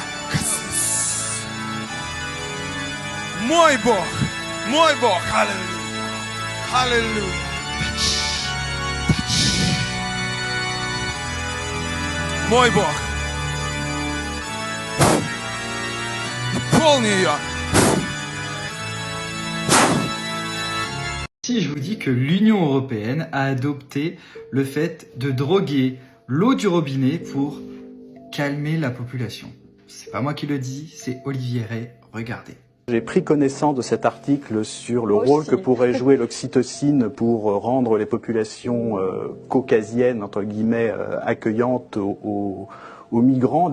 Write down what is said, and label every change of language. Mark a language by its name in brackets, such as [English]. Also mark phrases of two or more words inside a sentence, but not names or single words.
[Russian] Касись. Мой Бог, мой Бог. Аллилуйя. Аллилуйя. Мой Бог. Наполни ее. [French] Si je vous dis que l'Union européenne a adopté le fait de droguer l'eau du robinet pour calmer la population. C'est pas moi qui le dis, c'est Olivier Rey, regardez. J'ai pris connaissance de cet article sur le rôle que pourrait jouer l'oxytocine pour rendre les populations caucasiennes, entre guillemets, accueillantes aux migrants.